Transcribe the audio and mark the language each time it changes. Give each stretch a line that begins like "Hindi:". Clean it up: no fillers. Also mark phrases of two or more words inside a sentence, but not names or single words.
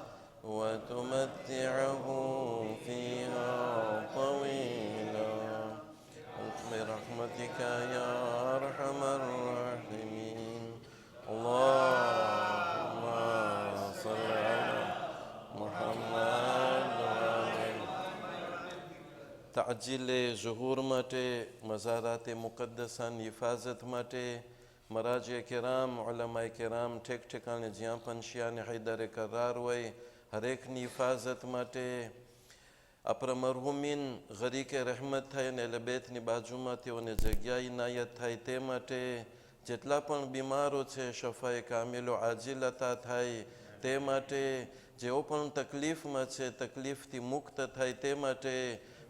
Arabic: وتمتعه فيها طويلا برحمتك يا أرحم الراحمين. اللهم صل على محمد تعجیل ظهور
Gujarati: માટે મઝારાત મુકદ્દસાની હિફાજત માટે મરાજી કિરામ ઉલમાએ કિરામ ઠેક ઠેકાણે જ્યાં પણ શિયાને હૈદરે કરાર હોય હરેકની હિફાજત માટે આપણા મરહુમીન ગરીકે રહેમત થાય અને લબેતની બાજુમાં તેઓને જગ્યા ઇનાયત થાય તે માટે જેટલા પણ બીમારો છે
Arabic: شفاء كاملا عاجلا
Gujarati: થાય તે માટે જેઓ પણ તકલીફમાં છે તકલીફથી મુક્ત થાય તે માટે